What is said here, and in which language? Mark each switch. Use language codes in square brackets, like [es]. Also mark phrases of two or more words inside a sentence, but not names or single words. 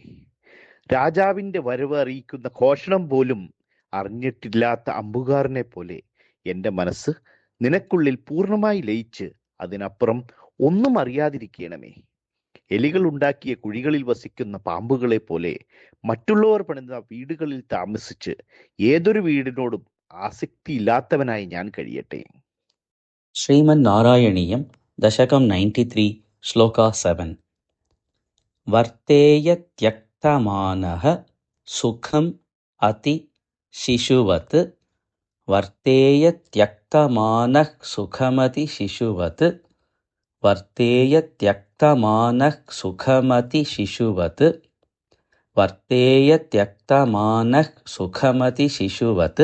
[ml] രാജാവിന്റെ വരവ് അറിയിക്കുന്ന ഘോഷണം പോലും അറിഞ്ഞിട്ടില്ലാത്ത അമ്പുകാരനെ പോലെ എൻ്റെ മനസ്സ് നിനക്കുള്ളിൽ പൂർണ്ണമായി ലയിച്ച് അതിനപ്പുറം ഒന്നും അറിയാതിരിക്കണമേ. എലികൾ ഉണ്ടാക്കിയ കുഴികളിൽ വസിക്കുന്ന പാമ്പുകളെ പോലെ മറ്റുള്ളവർ പണിത വീടുകളിൽ താമസിച്ച് ഏതൊരു വീടിനോടും ആസക്തിയില്ലാത്തവനായി ഞാൻ കഴിയട്ടെ. [sa] Srimad Narayaniyam, Dashakam 93, Shloka 7. वर्तेय त्यक्तमानः सुखम् अति शिशुवत्. वर्तेय त्यक्तमानः सुखमति शिशुवत्. वर्तेय त्यक्तमानः सुखमति शिशुवत्. वर्तेय त्यक्तमानः सुखमति शिशुवत्.